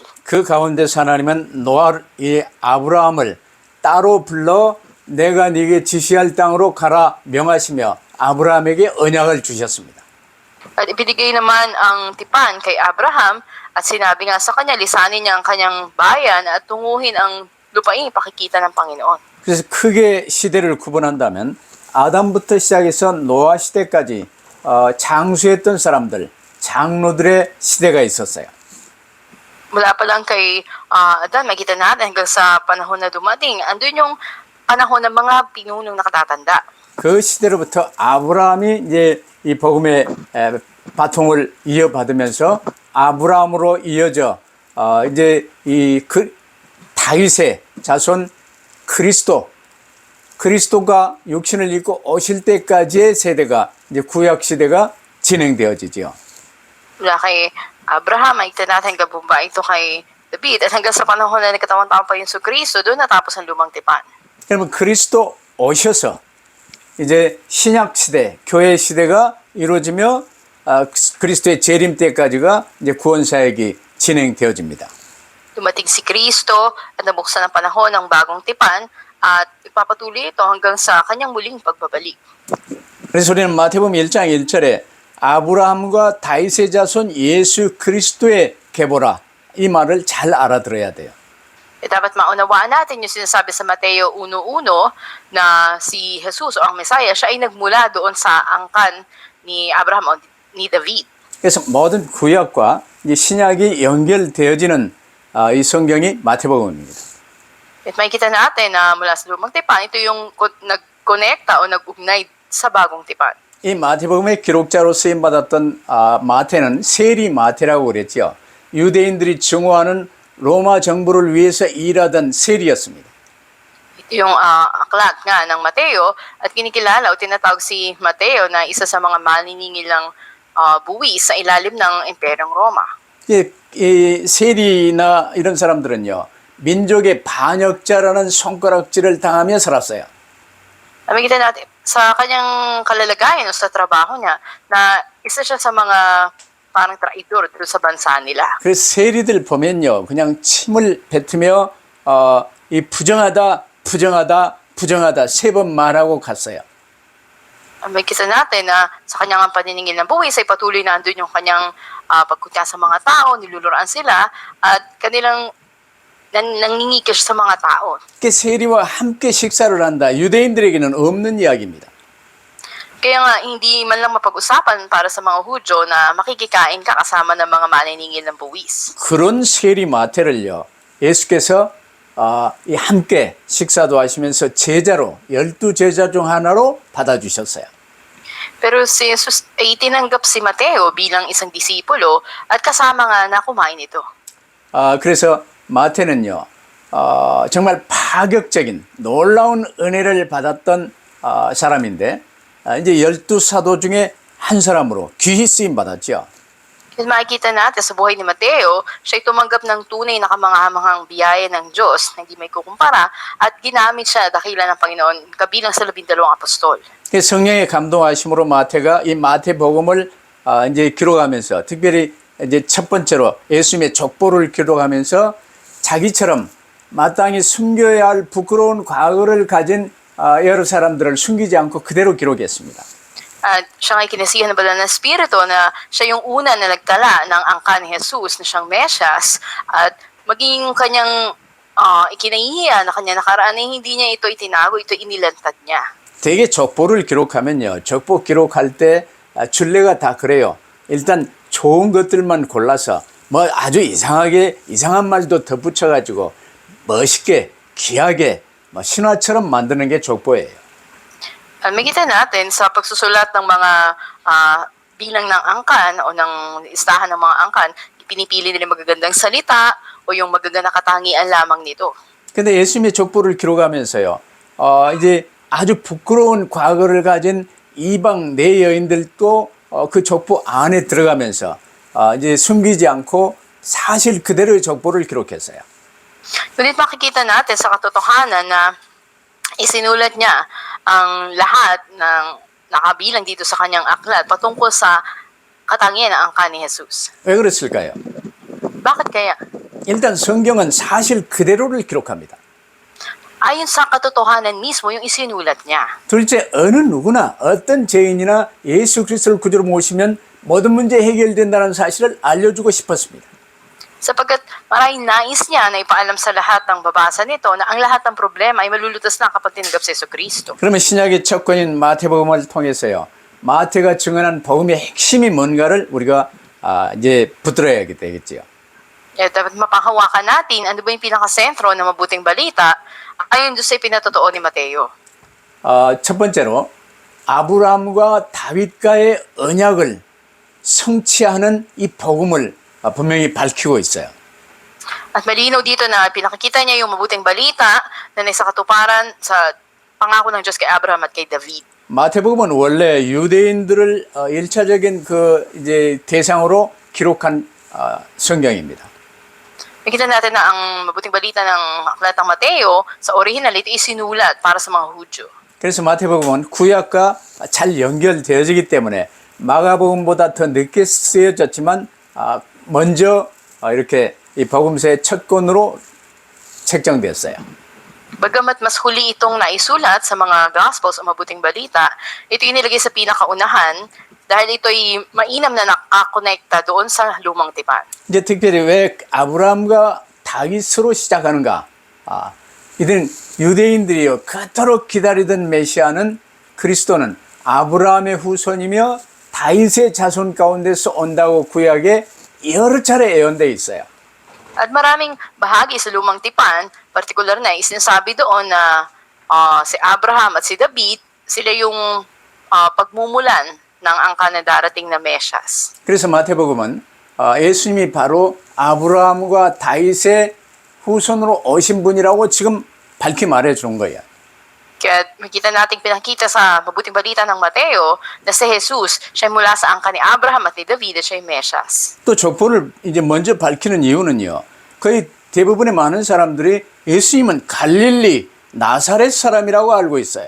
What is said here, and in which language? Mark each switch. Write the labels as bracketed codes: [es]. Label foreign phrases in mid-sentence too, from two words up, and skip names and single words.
[ko] 그 가운데서 하나님은 이 아브라함을 따로 불러 내가 네게 지시할 땅으로 가라 명하시며 아브라함에게 언약을 주셨습니다. [tl] At ibinigay naman ang tipan kay Abraham at sinabi nga sa kanya, lisanin niya ang kanyang bayan at tunguhin ang lupaing ipakikita ng Panginoon. [ko] 그래서 크게 시대를 구분한다면 아담부터 시작해서 노아 시대까지 장수했던 사람들, 장로들의 시대가 있었어요. [tl] Mula pa lang kay Adan, makita natin hanggang sa panahon na dumating, andun yung panahon ng mga pinunong nakatatanda. [ko] 그 시대로부터 아브라함이 이제 이 복음의 바통을 이어받으면서 아브라함으로 이어져 이제 다윗의 자손 그리스도가 육신을 입고 오실 때까지의 세대가 이제 구약 시대가 진행되어지죠. [tl] Mula kay Abraham, makita natin hanggang bumaba ito kay David at hanggang sa panahon na nagkatawang-tawang pa yung Kristo, doon natapos ang lumang tipan. [ko] 그러면 그리스도 오셔서 이제 신약 시대, 교회 시대가 이루어지며 그리스도의 재림 때까지가 이제 구원 사역이 진행되어집니다. [tl] Dumating si Kristo at nabuksan ang panahon ng bagong tipan at ipapatuloy ito hanggang sa kanyang muling pagbabalik. [ko] 그래서 우리는 마태복음 1장 1절에 아브라함과 다윗의 자손 예수 그리스도의 계보라 이 말을 잘 알아들어야 돼요. [tl] Dapat maunawaan natin yung sinasabi sa Mateo 1:1 na si Jesus o ang Messiah, siya ay nagmula doon sa angkan ni Abraham o ni David. [ko] 그래서 모든 구약과 이 신약이 연결되어지는 이 성경이 마태복음입니다. [tl] At makikita natin na mula sa lumang tipan, ito yung nag-connecta o nag-ugnay sa bagong tipan. [ko] 이 마태복음의 기록자로 쓰임받았던 마태는 세리 마태라고 그랬죠. 유대인들이 증오하는 로마 정부를 위해서 일하던 세리였습니다. [tl] Ito yung aklat nga ng Mateo at kinikilala o tinatawag si Mateo na isa sa mga maniningil ng buwis sa ilalim ng Imperyong Roma. [ko] 이 세리나 이런 사람들은요. 민족의 반역자라는 손가락질을 당하며 살았어요. [tl] Makikita natin sa kanyang kalalagayan o sa trabaho niya na isa siya sa mga parang traidor dito sa bansa nila. [ko] 그래서 세리들 보면요. 그냥 침을 뱉으며 이 부정하다 세 번 말하고 갔어요. [tl] Makikita natin na sa kanyang paniningil ng buwis ay patuloy na andun yung kanyang pagkutya sa mga tao, niluluran sila at kanilang nangingikil sa mga tao. [ko] 그 세리와 함께 식사를 한다. 유대인들에게는 없는 이야기입니다. [tl] Kaya nga, hindi man lang mapag-usapan para sa mga Hudyo na makikikain ka kasama ng mga maniningil ng buwis. [ko] 그런 세리 마태를요. 예수께서 함께 식사도 하시면서 제자로 12제자 중 하나로 받아주셨어요. [tl] Pero si Jesus ay tinanggap si Mateo bilang isang disipulo at kasama nga na kumain ito. [ko] 그래서 마태는요. 정말 파격적인 놀라운 은혜를 받았던 사람인데 이제 12사도 중에 한 사람으로 귀히 쓰임 받았죠. [tl] At makikita natin sa buhay ni Mateo, siya ay tumanggap ng tunay na kamangahamahang biyaya ng Diyos na hindi may kukumpara at ginamit siya dakila ng Panginoon kabilang sa 12 apostol. [ko] 성령의 감동하심으로 마태가 이 마태복음을 이제 기록하면서 특별히 이제 첫 번째로 예수님의 족보를 기록하면서 자기처럼 마땅히 숨겨야 할 부끄러운 과거를 가진 여러 사람들을 숨기지 않고 그대로 기록했습니다. [tl] At siya ay kinasihan ng banal na Espiritu na siya yung una na nagtala ng angka ni Jesus na siyang Mesyas at maging yung kanyang ikinahihiya na kanya nakaraan ay hindi niya ito itinago, ito inilantad niya. [ko] 되게 족보를 기록하면요. 족보 기록할 때 줄례가 다 그래요. 일단 좋은 것들만 골라서 뭐 아주 이상한 말도 덧붙여가지고 멋있게 귀하게 뭐 신화처럼 만드는 게 족보예요. [tl] Makita natin sa pagsusulat ng mga bilang ng angkan o ng listahan ng mga angkan, pinipili nila magagandang salita o yung magagandang katangian lamang nito. [ko] 근데 예수님의 족보를 기록하면서요. 이제 아주 부끄러운 과거를 가진 이방 내 여인들도 그 족보 안에 들어가면서 이제 숨기지 않고 사실 그대로의 족보를 기록했어요. [tl] Ngunit makikita natin sa katotohanan na isinulat niya ang lahat ng nakabilang dito sa kanyang aklat patungkol sa katangian na angka ni Jesus. [ko] 왜 그랬을까요? [tl] Bakit kaya? [ko] 일단 성경은 사실 그대로를 기록합니다. [tl] Ayon sa katotohanan mismo yung isinulat niya. [ko] 둘째, 어느 누구나 어떤 죄인이나 예수 그리스도를 구주로 모시면 모든 문제 해결된다는 사실을 알려주고 싶었습니다. [tl] Sapagkat maraming nais niya na ipaalam sa lahat ng babasa nito na ang lahat ng problema ay malulutas na kapag tinanggap si Jesucristo. [ko] 그러면 신약의 첫 권인 마태복음을 통해서요, 마태가 증언한 복음의 핵심이 뭔가를 우리가 이제 붙들어야 되겠지요. [tl] Kaya dapat mapanghawakan natin ano ba yung pinakasentro ng mabuting balita ayon doon sa pinatotoo ni Mateo. [ko] 첫 번째로 아브라함과 다윗과의 언약을 성취하는 이 복음을 분명히 밝히고 있어요. [tl] At malinaw dito na pinakikita niya yung mabuting balita na nasa katuparan sa pangako ng Diyos kay Abraham at kay David. [ko] 마태복음은 원래 유대인들을 일차적인 그 이제 대상으로 기록한 성경입니다. [tl] Nakita natin na ang mabuting balita ng aklat ng Mateo sa original ito isinulat para sa mga Hudyo. [ko] 그래서 마태복음은 구약과 잘 연결되어지기 때문에 마가복음보다 더 늦게 쓰여졌지만 먼저 이렇게 이 복음서의 첫 권으로 책정됐어요. [tl] Bagamat mas huli itong naisulat sa mga Gospels o mabuting balita, ito inilagay sa pinakaunahan dahil ito'y mainam na nakakonekta doon sa lumang tipan. [ko] 이제 특별히 왜 아브라함과 다윗으로 시작하는가? 이들은 유대인들이요 그토록 기다리던 메시아는 그리스도는 아브라함의 후손이며 다윗의 자손 가운데서 온다고 구약에 여러 차례 예언되어 있어요. [tl] At maraming bahagi sa lumang tipan, partikular na isinasabi doon na si Abraham at si David, sila yung pagmumulan ng angka na darating na Mesyas. [ko] 그래서 마태복음은 예수님이 바로 아브라함과 다윗의 후손으로 오신 분이라고 지금 밝히 말해주는 거예요. [tl] Kaya makita natin pinakita sa mabuting balita ng Mateo na si Jesus, siya mula sa angka ni Abraham at ni David at siya yung Mesyas. [ko] 또 족보를 이제 먼저 밝히는 이유는요. 거의 대부분의 많은 사람들이 예수님은 갈릴리 나사렛 사람이라고 알고 있어요.